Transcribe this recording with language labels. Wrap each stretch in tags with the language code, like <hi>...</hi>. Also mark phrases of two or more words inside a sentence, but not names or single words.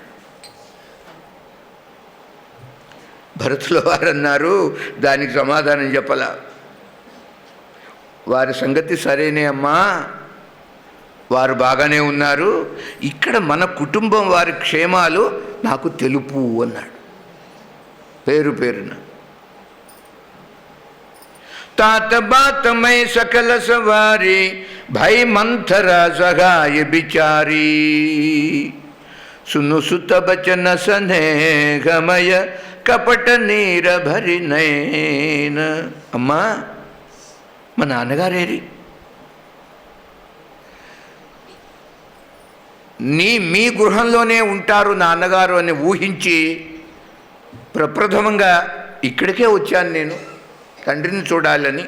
<te>భరతుల వారన్నారు, దానికి సమాధానం చెప్పలా. వారి సంగతి సరేనే అమ్మా, వారు బాగానే ఉన్నారు, ఇక్కడ మన కుటుంబం వారి క్షేమాలు నాకు తెలుపు అన్నాడు పేరు పేరున.</te> <awa>तात बात में सकल सवारी, भय मंथरा सगाय बिचारी, सुनु सुत बचन स्नेहमय कपट नीर भरि नयन.</awa> <te>అమ్మా, మా నాన్నగారేరి? మీ గృహంలోనే ఉంటారు నాన్నగారు అని ఊహించి ప్రప్రథమంగా ఇక్కడికే వచ్చాను నేను తండ్రిని చూడాలని.</te>